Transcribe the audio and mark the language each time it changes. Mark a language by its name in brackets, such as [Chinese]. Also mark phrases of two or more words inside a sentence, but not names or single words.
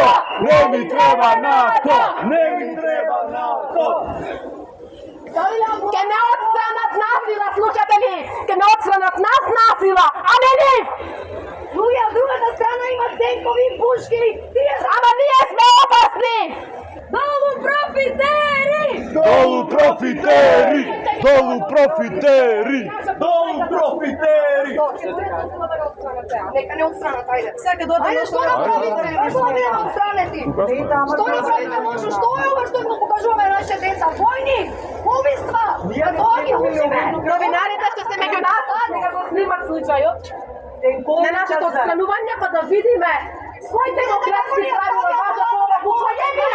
[Macedonian] Не ни треба НАТО! Не ни треба НАТО! Ке не отстранат насила, слушате ли? Ке не отстранат нас насила, а не нив! Луѓе, од другата страна имат тенкови и пушки, ама ние сме опасни! Долу профитери! Долу профитери! Долу профитери! Долу профитери! Нека не отстранат, ајде. Сега да Ајде, што направите? Што да бидеме отстранети? Што направите може? Што е ова што го покажуваме нашите деца? Војни! Убиства! Да тоа ги учиме! Новинарите што се меѓу нас, нека го снимат случајот на нашето отстранување, па да видиме кои демократски правила важат ова буквојебина.